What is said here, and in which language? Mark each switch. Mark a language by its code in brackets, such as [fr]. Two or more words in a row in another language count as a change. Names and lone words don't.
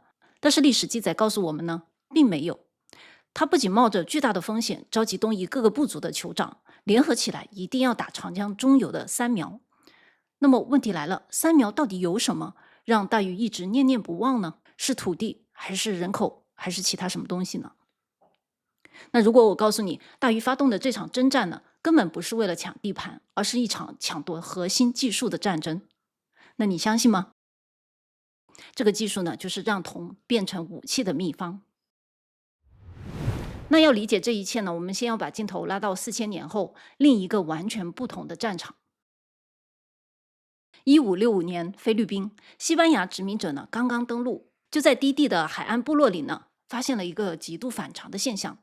[zh] 但是歷史記載告訴我們呢，並沒有。他不僅冒着巨大的風險，召集東夷各個部族的酋長，聯合起來，一定要打長江中游的三苗。那麼問題來了，三苗到底有什麼讓大禹一直念念不忘呢？是土地，還是人口，還是其他什麼東西呢？那如果我告訴你，大禹發動的這場征戰呢，根本不是為了搶地盤，而是一場搶奪核心技術的戰爭，那你相信嗎？這個技術呢，就是讓銅變成武器的秘方。那要理解這一切呢，我們先要把鏡頭拉到4000年後，另一個完全不同的戰場。1565年，菲律賓，西班牙殖民者呢剛剛登陸，就在低地的海岸部落裡呢，發現了一個極度反常的現象。